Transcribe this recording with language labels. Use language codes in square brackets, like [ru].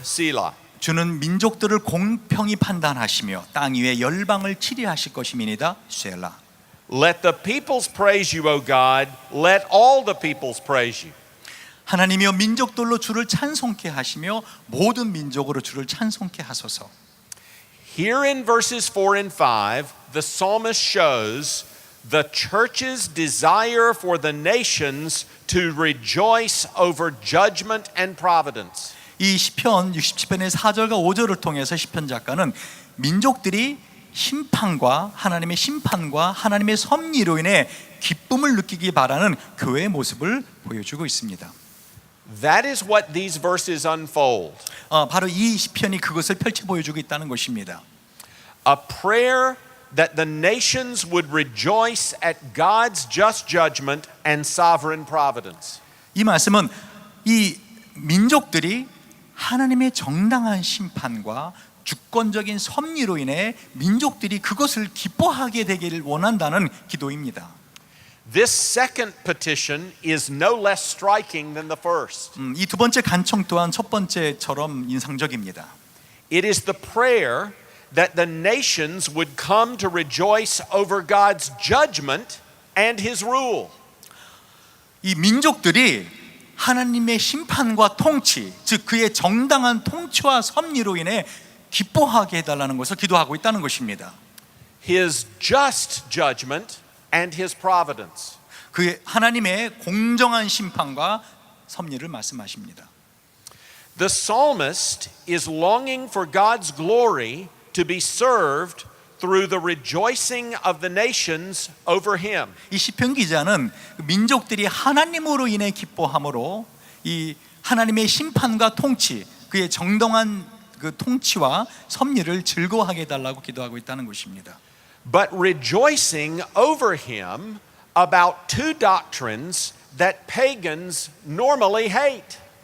[en] Selah. [ko] 주는 민족들을 공평히 판단하시며 땅 위에 열방을 치리하실 것임이니이다. 셀라. [en] Let the peoples praise you, O God. Let all the peoples praise you. [ko] 하나님이여 민족들로 주를 찬송케 하시며 모든 민족으로 주를 찬송케 하소서. [en] Here in verses 4 and 5, the psalmist shows the church's desire for the nations to rejoice over judgment and providence. [ko] 이 시편 67편의 4절과 5절을 통해서 시편 작가는 민족들이 심판과 하나님의 섭리로 인해 기쁨을 느끼기 바라는 교회의 모습을 보여주고 있습니다. [en] That is what these verses unfold. [ko] 바로 이 시편이 그것을 펼쳐 보여주고 있다는 것입니다. [en] A prayer that the nations would rejoice at God's just judgment and sovereign providence. [ko] 이 말씀은 이 민족들이 하나님의 정당한 심판과 주권적인 섭리로 인해 민족들이 그것을 기뻐하게 되기를 원한다는 기도입니다. [en] This second petition is no less striking than the first. [ko] 이 두 번째 간청 또한 첫 번째처럼 인상적입니다. [en] It is the prayer that the nations would come to rejoice over God's judgment and His rule. [ko] 이 민족들이 하나님의 심판과 통치, 즉 그의 정당한 통치와 섭리로 인해 기뻐하게 해달라는 것을 기도하고 있다는 것입니다. [en] His just judgment and His providence. [ko] 그의 하나님의 공정한 심판과 섭리를 말씀하십니다. [en] The psalmist is longing for God's glory to be served through the rejoicing of the nations over him. [ko] 이 시편 기자는 민족들이 하나님으로 인해 기뻐함으로 이 하나님의 심판과 통치, 그의 정당한 그 통치와 섭리를 즐거워하게 해달라고 기도하고 있다는 것입니다. [en] But rejoicing over him about two doctrines that pagans normally hate.